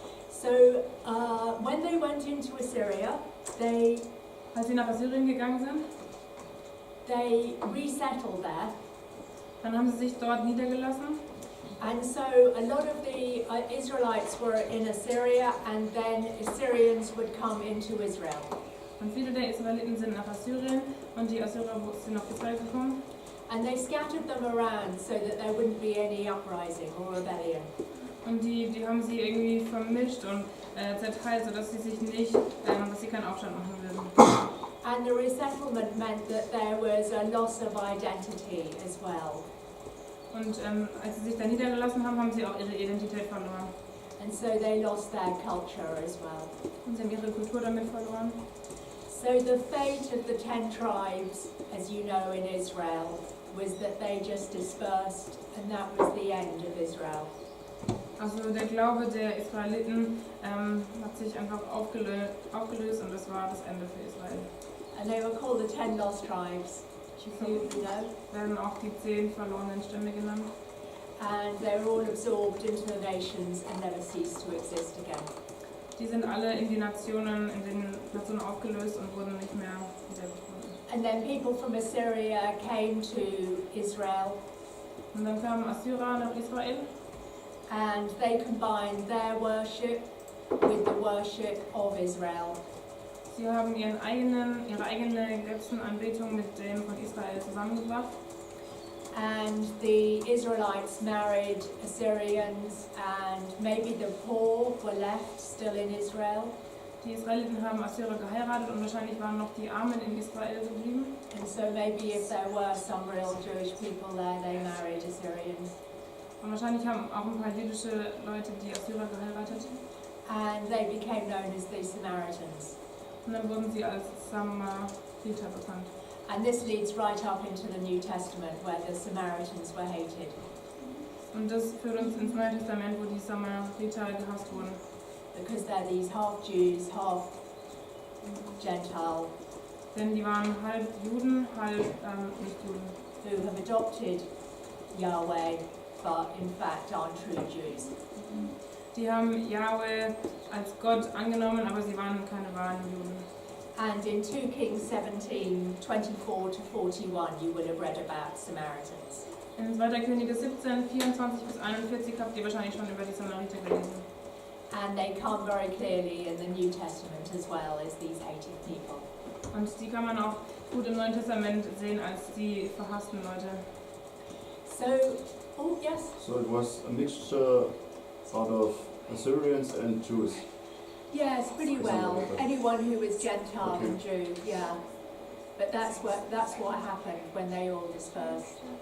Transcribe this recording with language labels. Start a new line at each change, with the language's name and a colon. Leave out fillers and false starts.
English: So when they went into Assyria,
German: Als sie nach Assyrien gegangen sind,
English: they resettled there.
German: dann haben sie sich dort niedergelassen.
English: And so a lot of the Israelites were in Assyria, and then Assyrians would come into Israel.
German: Und viele der Israeliten sind nach Assyrien und die Assyrer sind nach Israel gekommen.
English: And they scattered them around so that there wouldn't be any uprising or rebellion.
German: Und die haben sie irgendwie vermischt und zerteilt, sodass sie sich nicht, dass sie keinen Aufstand machen würden.
English: And the resettlement meant that there was a loss of identity as well.
German: Und als sie sich da niedergelassen haben, haben sie auch ihre Identität verloren.
English: And so they lost their culture as well.
German: Und sie haben ihre Kultur damit verloren.
English: So the fate of the 10 tribes, as you know, in Israel, was that they just dispersed, and that was the end of Israel.
German: Also der Glaube der Israeliten hat sich einfach aufgelöst und das war das Ende für Israel.
English: And they were called the 10 lost tribes, which you know.
German: Werden auch die 10 verlorenen Stämme genannt.
English: And they were all absorbed into the nations and never ceased to exist again.
German: Die sind alle in den Nationen aufgelöst und wurden nicht mehr wiedergefunden.
English: And then people from Assyria came to Israel,
German: Und dann kamen Assyrer nach Israel
English: and they combined their worship with the worship of Israel.
German: Sie haben ihre eigene Götzenanbetung mit dem von Israel zusammengebracht.
English: And the Israelites married Assyrians, and maybe the poor were left still in Israel.
German: Die Israeliten haben Assyrer geheiratet und wahrscheinlich waren noch die Armen in Israel geblieben.
English: And so maybe if there were some real Jewish people there, they married Assyrians.
German: Und wahrscheinlich haben auch ein paar jüdische Leute die Assyrer geheiratet.
English: And they became known as the Samaritans.
German: Und dann wurden sie als Samariter bekannt.
English: And this leads right up into the New Testament, where the Samaritans were hated.
German: Und das führt uns ins Neue Testament, wo die Samariter gehasst wurden.
English: Because they're these half Jews, half Gentile,
German: Denn die waren halb Juden, halb Nicht-Juden.
English: who have adopted Yahweh, but in fact aren't true Jews.
German: Die haben Yahweh als Gott angenommen, aber sie waren keine wahren Juden.
English: And in 2 Kings 17, 24 to 41, you will have read about Samaritans.
German: In 2. Könige 17, 24 bis 41 habt ihr wahrscheinlich schon über die Samariter gelesen.
English: And they come very clearly in the New Testament as well as these hated people.
German: Und die kann man auch gut im Neuen Testament sehen als die verhassten Leute.
English: So, oh yes? So it was a mixture out of Assyrians and Jews. Yes, pretty well. Anyone who was Gentile and Jew, yeah. But that's what happened when they all dispersed.